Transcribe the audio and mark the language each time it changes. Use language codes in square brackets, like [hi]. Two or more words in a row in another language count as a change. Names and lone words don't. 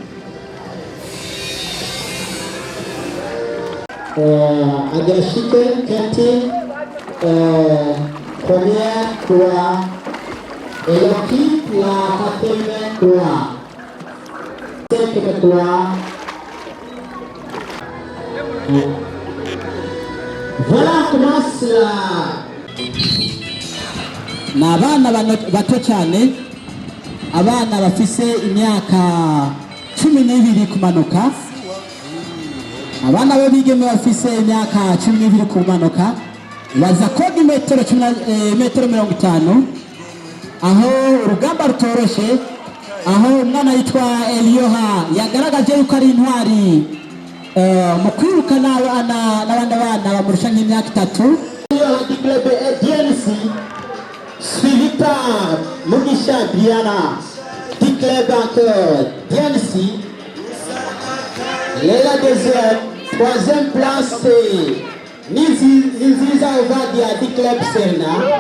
[fr] Agashike Katine, première couloir. Et l'équipe, la quatrième couloir. Cinquième couloir. Voilà commence la... [rn] Ni abana bato cyane, abana bafise imyaka 12 kumanuka, abana b'abigeme bafise imyaka 12 kumanuka, baza koga metero 50, aho urugamba rutoroshe, aho umwana yitwa Elioha yagaragaje yuko ari intwari mu kwiruka n'abandi bana bamurusha nk'imyaka 3. [fr] Elioha du club DNC, suivi par Mugisha Briana du club encore DNC. La deuxième, troisième place c'est Niziza Ovadia du club Serna.